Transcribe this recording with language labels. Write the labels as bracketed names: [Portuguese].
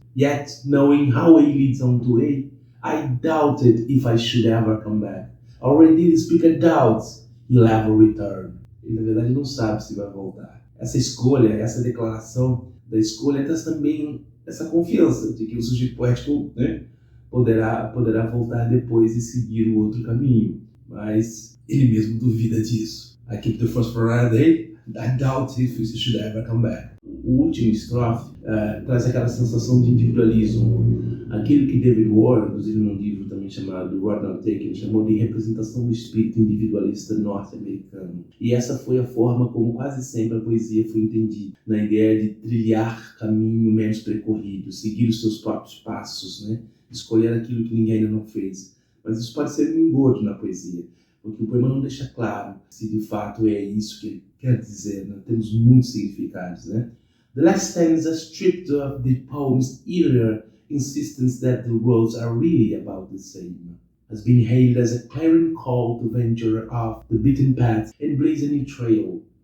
[English] Yet, knowing how A leads on to A, I doubted if I should ever come back. Already the speaker doubts he'll ever return. [Portuguese] Ele, na verdade, não sabe se vai voltar. Essa escolha, essa declaração da escolha traz também essa confiança de que o sujeito poético, né, poderá voltar depois e seguir o outro caminho. Mas ele mesmo duvida disso. [English] I keep the first for another day. I doubt if it should ever come back. [Portuguese] O último estrofe traz aquela sensação de individualismo. Aquilo que David Warren, inclusive num livro também chamado Ronald Taken, chamou de representação do espírito individualista norte-americano. E essa foi a forma como quase sempre a poesia foi entendida, na ideia de trilhar caminho menos percorrido, seguir os seus próprios passos, né? Escolher aquilo que ninguém ainda não fez. Mas isso pode ser um engodo na poesia, porque o poema não deixa claro se de fato é isso que ele quer dizer, né? Temos muitos significados, né? [English] The last stanza stripped of the poem's earlier insistence that the roads are really about the same, has been hailed as a clarion call to venture off the beaten path and blaze a new trail.